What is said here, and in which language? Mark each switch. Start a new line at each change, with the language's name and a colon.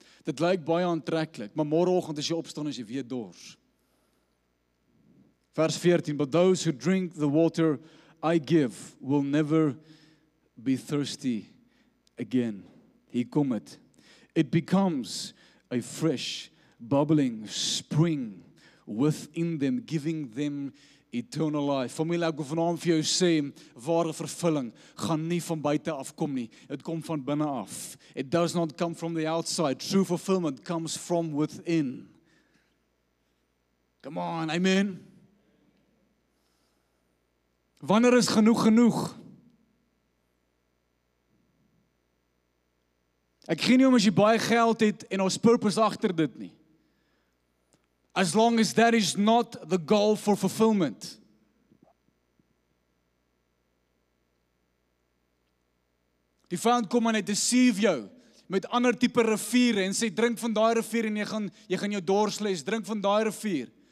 Afrikaans: Dit lyk baie aantreklik, maar môreoggend as jy opstaan as jy weer dors. Vers 14,
English: but those who drink the water I give will never be thirsty again.
Afrikaans: Hier kom het.
English: It becomes a fresh, bubbling spring within them, giving them eternal life.
Afrikaans: Familie, ek wil vanaand vir jou sê, ware vervulling gaan nie van buite af kom nie. Dit kom van binne af.
English: It does not come from the outside. True fulfillment comes from within. Come on, amen.
Afrikaans: Wanneer is genoeg? Ek gee nie om as jy baie geld het en ons purpose agter dit nie.
English: As long as that is not the goal for fulfillment.
Afrikaans: Die vyand kom en hy deceive jou met ander tipe riviere en sê drink van daai rivier en jy gaan jou dorsles, drink van daai rivier.